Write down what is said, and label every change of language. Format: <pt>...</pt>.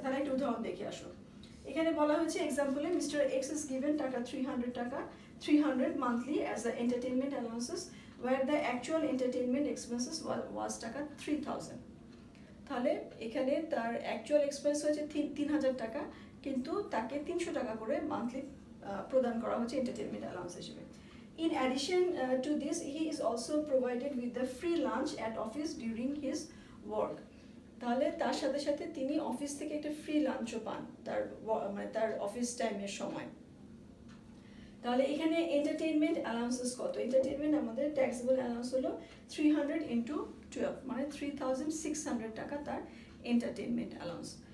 <bn>তাহলে একটা উদাহরণ দেখে আসো। এখানে বলা হয়েছে এক্সাম্পলে</bn> <en>Mister X is given taka 300 monthly as the entertainment allowances where the actual entertainment expenses was taka 3,000।</en> <bn>তাহলে এখানে তার অ্যাকচুয়াল এক্সপেন্স হয়েছে 3,000 টাকা, কিন্তু তাকে 300 টাকা করে মান্থলি প্রদান করা হচ্ছে এন্টারটেইনমেন্ট অ্যালাউন্স হিসেবে।</bn> <en>In addition to this, he is also provided with the free lunch at office during his work.</en> <bn>তাহলে তার সাথে সাথে তিনি অফিস থেকে একটা ফ্রি লাঞ্চও পান মানে তার অফিস টাইমের সময়। তাহলে এখানে এন্টারটেইনমেন্ট অ্যালাউন্সেস কত? এন্টারটেইনমেন্ট আমাদের ট্যাক্সেবল অ্যালাউন্স হলো 300 ইন্টু 12 মানে 3600 টাকা তার এন্টারটেইনমেন্ট অ্যালাউন্স।</bn>